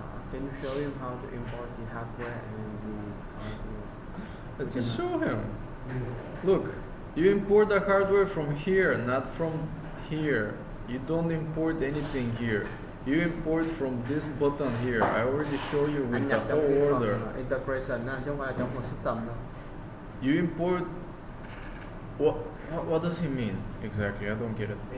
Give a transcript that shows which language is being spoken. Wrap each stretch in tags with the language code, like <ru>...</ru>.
<en>Can you show him how to import the hardware and how to? Let's just show him. Look, you import the hardware from here, not from here. You don't import anything here. You import from this button here. I already show you with the whole order.</en> <vi>Integration chứ không phải là trong phần system đâu.</vi> <en>You import. What does he mean exactly? I don't get it.</en>